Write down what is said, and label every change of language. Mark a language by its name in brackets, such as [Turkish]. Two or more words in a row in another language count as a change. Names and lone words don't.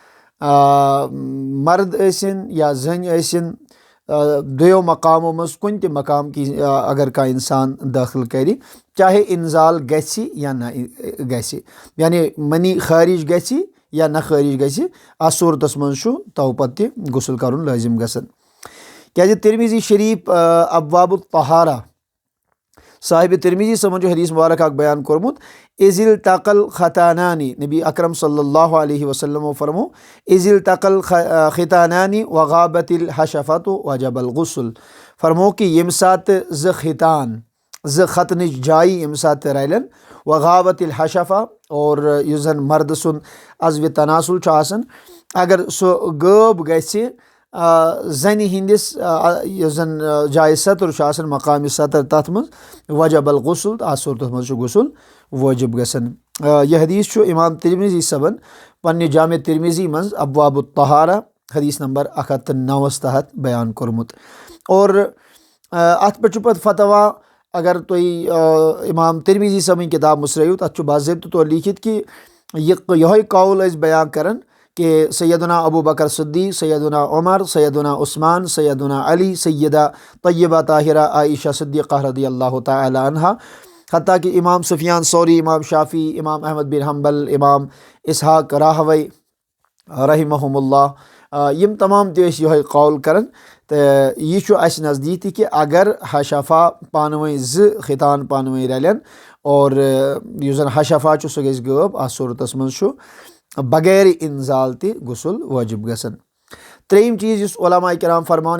[Kashmiri] مرد ٲسِن یا زٔنۍ ٲسِن دۄیو مقامو منٛز کُنہِ تہِ مقام کی اگر کانٛہہ اِنسان دٲخل کَرِ چاہے اِنزال گژھِ یا نہ گژھِ یعنی منی خٲرِج گژھِ یا نہ خٲرِج گژھِ اَتھ صوٗرتَس منٛز چھُ تو پَتہٕ تہِ غسل کَرُن لٲزِم گژھان کیٛازِ ترمیٖزی شریٖف [Arabic] ابواب الطہارہ [Kashmiri] صاحبِ ترمیٖزی صٲبن چھُ حدیث مبارک اکھ بیان کوٚرمُت [Arabic] اِذ التقى الختانان [Kashmiri] نبی اکرم [Arabic] صلی اللہ علیہ وسلمو [Kashmiri] فرمو [Arabic] اِذ التقى الختانان وغابت الحشفۃ وجب الغسل [Kashmiri] فرمو کہ ییٚمہِ ساتہٕ زٕ ختان زٕ ختنٕچ جایہِ ییٚمہِ ساتہٕ رَلن [Arabic] وغابت الحشفہ [Kashmiri] اور یُس زن مردٕ سُنٛد عضوِ تناسل چھُ آسان اگر سُہ غٲب گژھِ زنہِ ہِنٛدِس یُس زن جایہِ سطر چھُ آسان مقامِ سطر تتھ منٛز [Arabic] وجب الغسل [Kashmiri] تہٕ اَتھ صوٗرتس منٛز چھُ غسل وٲجِب گژھان یہِ حدیث چھُ امام ترمیٖزی صٲبن پننہِ جامع ترمیٖزی منٛز [Arabic] ابواب الطہارہ [Kashmiri] حدیث نمبر 109 تحت بیان کوٚرمُت اور اتھ پٮ۪ٹھ چھُ پتہٕ فتوا اگر تُہۍ امام ترمیٖزی صٲبٕنۍ کِتاب مٔژرٲیِو تتھ چھُ باضٲبطہٕ طور لیٖکھِتھ کہِ یِہوے قول ٲسۍ بیان کران کہ سیدنا ابو بکر صدیق سیدنا عمر سیدنا عثمان سیدنا علی سیدہ طیبہ طاہرہ عائشہ صدیقہ [Arabic] رضی اللہ تعالیٰ عنہا [Kashmiri] حتیٰ کہ امام سفیان ثوری امام شافعی امام احمد بن حنبل امام اسحاق راہوی [Arabic] رحمہم اللہ [Kashmiri] یِم تمام تہِ ٲسۍ یِہوے قول کران تہٕ یہِ چھُ اَسہِ نزدیٖک تہِ کہ اگر حشفہ پانہٕ ؤنۍ زٕ ختان پانہٕ ؤنۍ رلن اور یُس زن حشفہ چھُ سُہ گژھِ غٲب اَتھ صوٗرتس منٛز چھُ بغیر اِنزال تہِ غسل وٲجِب گژھان ترٛیٚیِم چیٖز یُس علماء کرام فرماوان